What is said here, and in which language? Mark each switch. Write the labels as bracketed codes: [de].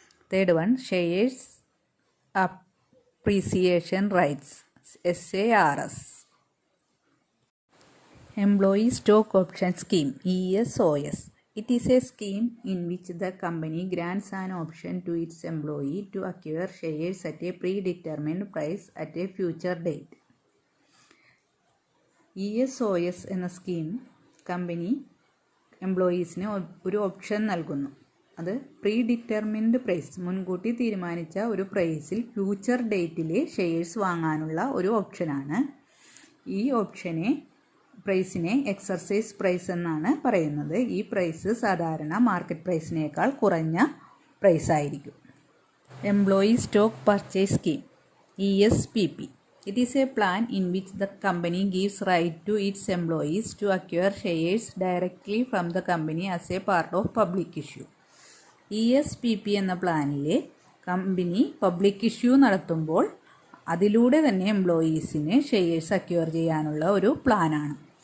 [en] Third one, Shares Appreciation Rights, SARS. Employee Stock Option Scheme, ESOS. It is a scheme in which the company grants an option to its employee to acquire shares at a predetermined price at a future date. [ml] ESOS എന്ന scheme company എംപ്ലോയീസിന് ഒരു option നൽകുന്നു. അത് pre determined price, മുൻകൂട്ടി തീരുമാനിച്ച ഒരു പ്രൈസിൽ future ഡേറ്റിൽ shares വാങ്ങാനുള്ള ഒരു ഓപ്ഷനാണ്. ഈ പ്രൈസിനെ എക്സർസൈസ് പ്രൈസ് എന്നാണ് പറയുന്നത്. ഈ പ്രൈസ് സാധാരണ മാർക്കറ്റ് പ്രൈസിനേക്കാൾ കുറഞ്ഞ പ്രൈസ് ആയിരിക്കും. [en] Employee stock purchase scheme, ESPP. It is a plan in which the company gives right to its employees to acquire shares directly from the company as a part of public issue. [ml] ESPP എന്ന പ്ലാനിൽ company public issue നടത്തുമ്പോൾ അതിലൂടെ തന്നെ എംപ്ലോയീസിന് shares acquire ചെയ്യാനുള്ള ഒരു പ്ലാനാണ്.